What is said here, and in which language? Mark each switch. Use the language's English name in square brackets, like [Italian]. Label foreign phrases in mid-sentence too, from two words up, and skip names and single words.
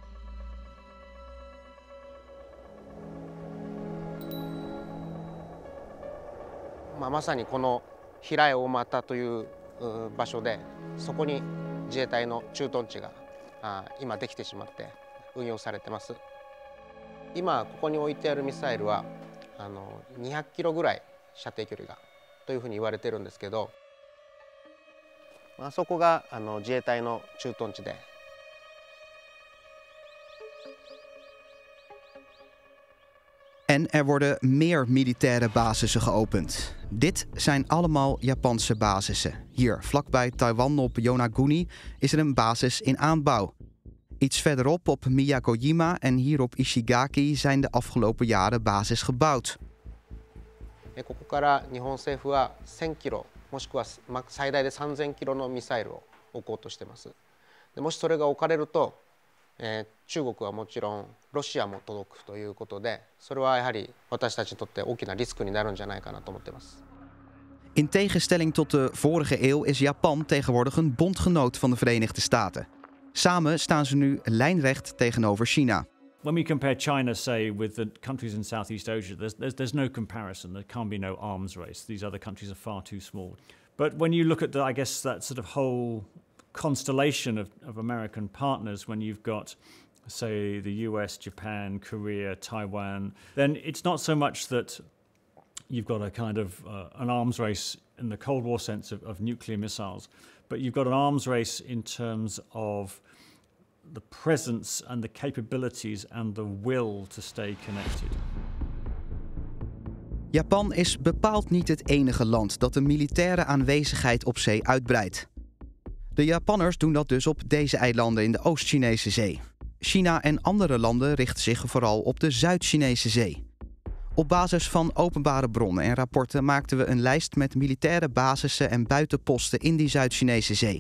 [Japanese] まさにこの平江大俣という場所で、そこに自衛隊の駐屯地が今できてしまって運用されてます。今ここに置いてあるミサイルは200キロぐらい射程距離がというふうに言われてるんですけど、あそこが自衛隊の駐屯地で。 [Dutch] En er worden meer militaire basissen geopend. Dit zijn allemaal Japanse basissen. Hier, vlakbij Taiwan op Yonaguni, is er een basis in aanbouw. Iets verderop op Miyakojima en hier op Ishigaki zijn de afgelopen jaren bases gebouwd. [Japanese] ここから日本政府は1000キロもしくは最大で3000キロのミサイルを置こうとしています。でもしそれが置かれると、中国はもちろんロシアも届くということで、それはやはり私たちにとって大きなリスクになるんじゃないかなと思っています。 [Dutch] In tegenstelling tot de vorige eeuw is Japan tegenwoordig een bondgenoot van de Verenigde Staten. Samen staan ze nu lijnrecht tegenover China. [English] When we compare China, say, with the countries in Southeast Asia, there's no comparison. There can't be no arms race. These other countries are far too small. But when you look at, I guess, that sort of whole constellation of American partners, when you've got, say, the US, Japan, Korea, Taiwan, then it's not so much that you've got a kind of an arms race in the Cold War sense of nuclear missiles, but you've got an arms race in terms of the presence and the capabilities and the will to stay connected. [Dutch] Japan is bepaald niet het enige land dat de militaire aanwezigheid op zee uitbreidt. De Japanners doen dat dus op deze eilanden in de Oost-Chinese Zee. China en andere landen richten zich vooral op de Zuid-Chinese Zee. Op basis van openbare bronnen en rapporten maakten we een lijst met militaire basissen en buitenposten in die Zuid-Chinese Zee.